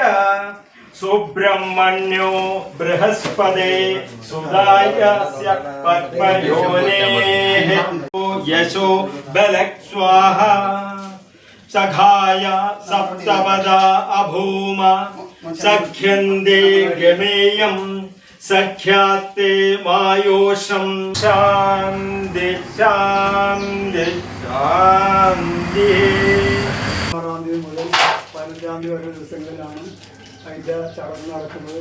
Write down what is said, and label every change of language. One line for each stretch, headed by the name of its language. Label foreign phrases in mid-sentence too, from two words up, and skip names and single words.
Sanskrit: सुब्रह्मण्यो बृहस्पते सुदायस्य पद्मयोनेः यशो बलक्स्वाहा सखाय सप्तपदा अभूम सख्यन्ते गमेयं सख्यात्ते मायोषं शान्ति शान्ति शान्ति.
Malayalam: 6-ാം തീയതി മുതൽ 15-ാം തീയതി വരെ ദിവസങ്ങളിലാണ് അതിൻ്റെ ചടങ്ങ് നടക്കുന്നത്.